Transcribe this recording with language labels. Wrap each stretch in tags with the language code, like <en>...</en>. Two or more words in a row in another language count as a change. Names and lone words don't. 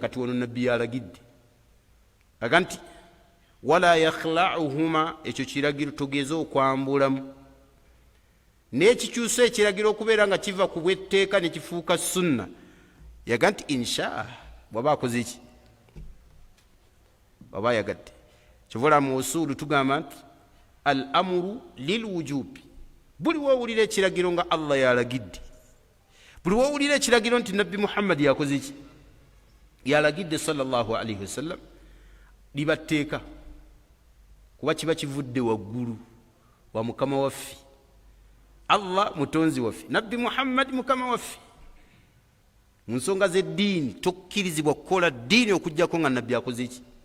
<lg>kati wano nabbi yalagidde aga nti</lg> <ar>ولا يخلعهما,</ar> <lg>ekyo kiragiro togeze okwambulamu. n'ekikyusa ekiragiro okubeera nga kiva ku bwetteeka ne kifuuka sunna, yaga nti insha bw'aba akoze eki, bw'aba yagadde. kivula mu usulu tugamba nti</lg> <ar>الأمر للوجوب,</ar> <lg>buli wowulira ekiragiro nga allah yalagidde, buli wowulira ekiragiro nti nabbi muhammad yakoze eki, yalagidde</lg> <ar>صلى الله عليه وسلم,</ar> <lg>liba tteeka, kuba kiba kivudde waggulu wa mukama waffe allah mutonzi waffe, nabbi muhammad mukama waffe. mu nsonga z'eddiini tokkirizibwa kukola ddiini okujjako nga nabbi akoze eki.</lg>